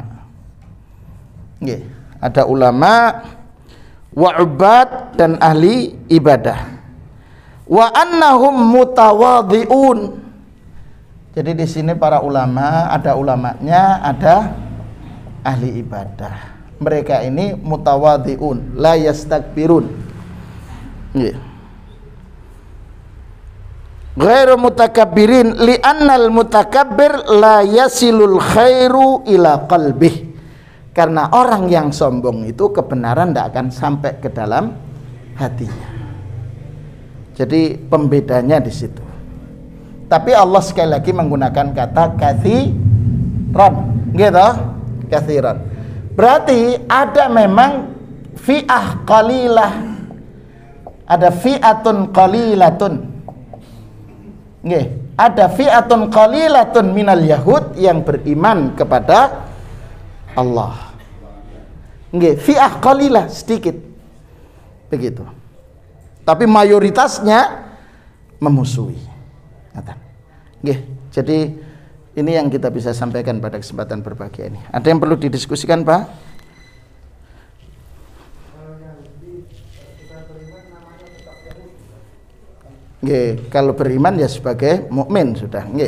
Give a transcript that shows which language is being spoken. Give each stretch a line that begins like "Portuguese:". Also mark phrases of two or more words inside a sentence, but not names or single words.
Indonesian: Nggih, ada ulama, wa'ubad dan ahli ibadah.
Arabic: وأنهم متواضعون.
Indonesian: Jadi di sini para ulama, ada ulamanya, ada ahli ibadah. Mereka ini
Arabic: متواضعون لا يستكبرون.
Indonesian: Nggih.
Arabic: غير متكبرين لأن المتكبر لا يصل الخير إلى قلبه.
Indonesian: Karena orang yang sombong itu kebenaran tidak akan sampai ke dalam hatinya. Jadi pembedanya di situ. Tapi Allah sekali lagi menggunakan kata katsiran, gitu, katsiran. Berarti ada memang
Arabic: فئة قليلة,
Indonesian: ada
Arabic: فئة قليلة.
Indonesian: Nggih, ada
Arabic: فئة قليلة من اليهود
Indonesian: yang beriman kepada Allah.
Arabic: Nggih, فئة قليلة,
Indonesian: sedikit. Begitu. Tapi mayoritasnya memusuhi. Nggih, jadi ini yang kita bisa sampaikan pada kesempatan berbahagia ini. Ada yang perlu didiskusikan, Pak? Nggih, kalau beriman ya sebagai mukmin sudah, nggih.